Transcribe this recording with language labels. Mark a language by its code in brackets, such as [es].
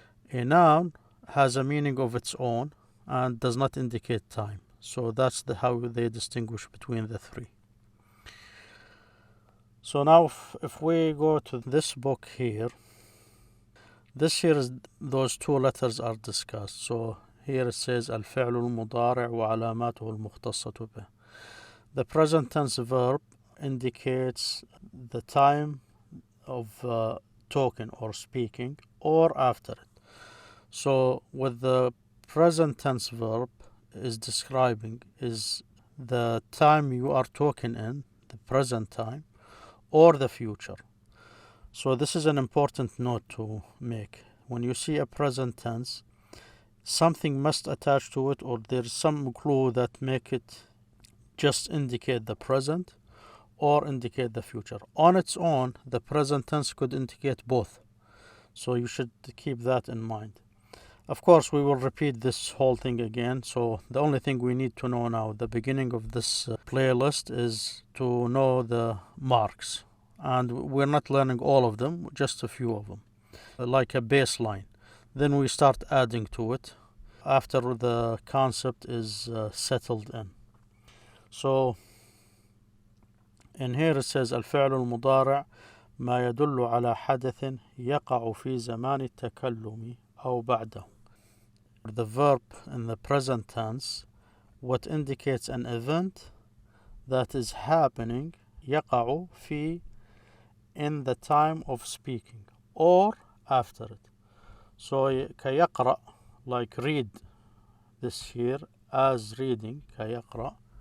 [en] A noun has a meaning of its own and does not indicate time. So that's how they distinguish between the three. So now if we go to this book here, this here is those two letters are discussed. So here it says [ar] الفعل المضارع وعلاماته المختصة به. [en] The present tense verb indicates the time of talking or speaking or after it. So with the present tense verb is describing is the time you are talking in, the present time, or the future. So this is an important note to make. When you see a present tense, something must attach to it, or there's some clue that make it just indicate the present or indicate the future. On its own, the present tense could indicate both. So you should keep that in mind. Of course, we will repeat this whole thing again. So the only thing we need to know now, the beginning of this playlist, is to know the marks. And we're not learning all of them, just a few of them, like a baseline. Then we start adding to it after the concept is settled in. So in here it says [ar] الفعل المضارع ما يدل على حدث يقع في زمان التكلم أو بعده. [en] The verb in the present tense, what indicates an event that is happening, [ar] يقع في, [en] in the time of speaking or after it. So كيقرأ, like read, this here as reading, كيقرأ.